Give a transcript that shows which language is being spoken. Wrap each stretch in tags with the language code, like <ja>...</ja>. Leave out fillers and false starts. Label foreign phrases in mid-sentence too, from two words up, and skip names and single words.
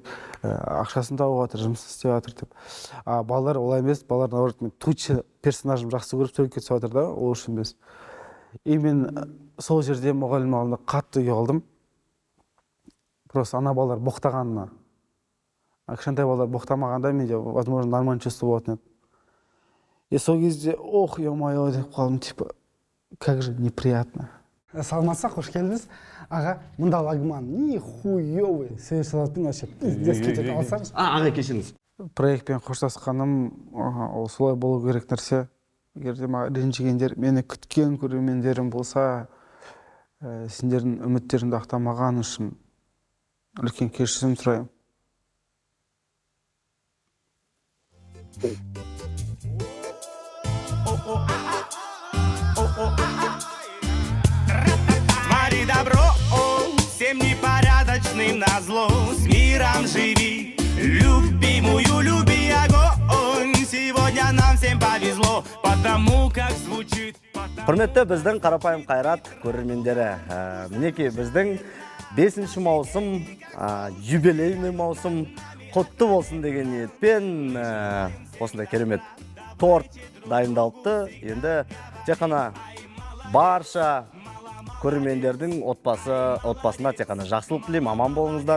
<kk>Ақшасын тауып жатыр, жұмысын істеп жатыр деп. Балалар олай емес, балалар наоборот мен туча персонажын жақсы көріп сөйлеп кетіп жатыр да, ол үшін емес. И мен сол жерде мұғалім алдында қатты ұялдым. Просто ана балалар боқтағанына. Кішкентай балалар боқтамағанда менде,</kk> <ru>возможно, нормально чувство</ru> <kk>болатын еді. И сол кезде, ох, ё-моё, деп қалдым,</kk> <ru>типа, как же неприятно.</ru> <kk>Саламатсыз, қош келдіңіз. Аға, мұнда лагман, нихуёвый. Сөз салатпен</kk> <ru>вообще пиздец</ru> <kk>кетеді, алсаңыз. Аға, кешіңіз. Проектпен қоштасқаным, ол солай болу керек нәрсе. Егер де маған ренжігендер, мені күткен көрермендерім болса, сендердің үміттеріңді ақтамаған үшін үлкен кешірім сұраймын.</kk> <ru>Твори добро всем непорядочным назло. С миром живи, любимую люби огонь. Сегодня нам всем повезло, потому как звучит.</ru> <kk>Құрметті біздің қарапайым қайрат көрермендері, мінекей біздің 5-ші маусым, юбилейный маусым құтты болсын деген ниетпен осындай керемет торт дайындалыпты. Енді тек қана барша көрермендердің отбасына тек қана жақсылық тілеймін, аман болыңыздар.</kk>